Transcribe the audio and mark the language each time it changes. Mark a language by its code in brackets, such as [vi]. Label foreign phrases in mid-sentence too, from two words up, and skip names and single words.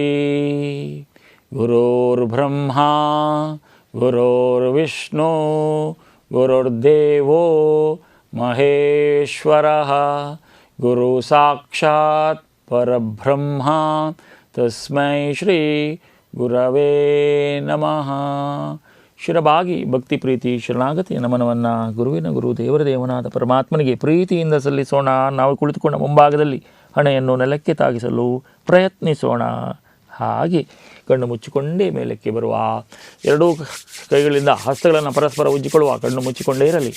[sa] गुरुर्ब्रह्मा गुरुर्विष्णु गुरुर्देवो महेश्वरः गुरु साक्षात् परब्रह्म तस्मै ಶ್ರೀ ಗುರವೇ ನಮಃ. [kn] ಶಿರಬಾಗಿ ಭಕ್ತಿ ಪ್ರೀತಿ ಶರಣಾಗತಿಯ ನಮನವನ್ನು ಗುರುವಿನ ಗುರು ದೇವರ ದೇವನಾದ ಪರಮಾತ್ಮನಿಗೆ ಪ್ರೀತಿಯಿಂದ ಸಲ್ಲಿಸೋಣ. ನಾವು ಕುಳಿತುಕೊಂಡ ಮುಂಭಾಗದಲ್ಲಿ ಹಣೆಯನ್ನು ನೆಲಕ್ಕೆ ತಾಗಿಸಲು ಪ್ರಯತ್ನಿಸೋಣ. ಹಾಗೆ ಕಣ್ಣು ಮುಚ್ಚಿಕೊಂಡೇ ಮೇಲಕ್ಕೆ ಬರುವ, ಎರಡೂ ಕೈಗಳಿಂದ ಹಸ್ತಗಳನ್ನು ಪರಸ್ಪರ ಉಜ್ಜಿಕೊಳ್ಳುವ, ಕಣ್ಣು ಮುಚ್ಚಿಕೊಂಡೇ ಇರಲಿ.